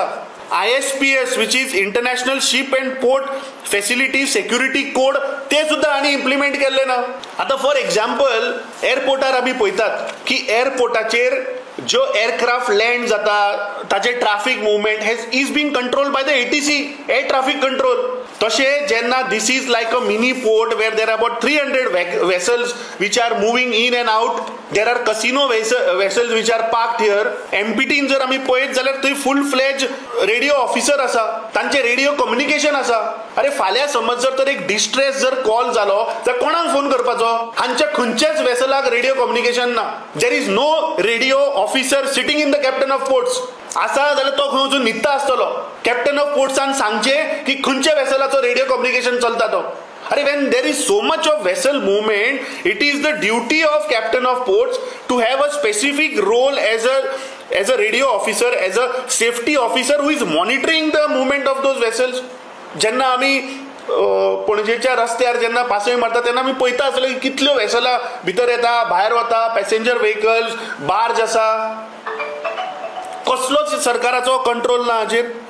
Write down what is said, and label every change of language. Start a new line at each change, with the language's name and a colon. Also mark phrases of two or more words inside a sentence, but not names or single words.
English: ISPS which is International Ship and Port Facility Security Code,
Konkani: ते सुद्दां हांणी इम्प्लिमेंट केल्ले ना. आतां
English: for example
Konkani: एअरपोर्टार आमी पळयतात की एअरपोर्टाचेर ज्यो
English: aircraft land
Konkani: जाता ताचे
English: traffic movement is being controlled by the ATC, Air traffic control.
Konkani: तशें जेन्ना
English: this is like a mini port where there are about 300 vessels which are moving in and out, there are casino vessels which are parked here.
Konkani: MPTन जर आमी पळयत जाल्यार थंय
English: full fledge radio officer
Konkani: आसा, तांचे
English: radio communication
Konkani: आसा. अरे फाल्यां समज जर तर एक डिस्ट्रेस जर कॉल जालो जाल्यार कोणाक फोन करपाचो? हांच्या खंयच्याच वेसलाक रेडिओ कम्युनिकेशन ना.
English: There is no radio officer sitting in the Captain of Ports.
Konkani: आसा जाल्यार तो खंय वचून न्हिदता आसतलो.
English: Captain of Ports
Konkani: सांगचे की खंयच्या वेसलाचो
English: radio communication
Konkani: चलता तो.
English: अरे when there is so much of vessel movement, it is the duty of captain of ports to have a specific role as a radio officer, as a safety officer who is monitoring the movement of those vessels.
Konkani: जेन्ना आमी पणजेच्या रस्त्यार जेन्ना पासय मारता तेन्ना आमी पळयता आसले की कितल्यो वेसलां भितर येता, भायर वता,
English: passenger vehicles,
Konkani: बार्ज आसा. कसलोच सरकाराचो कंट्रोल ना हाचेर.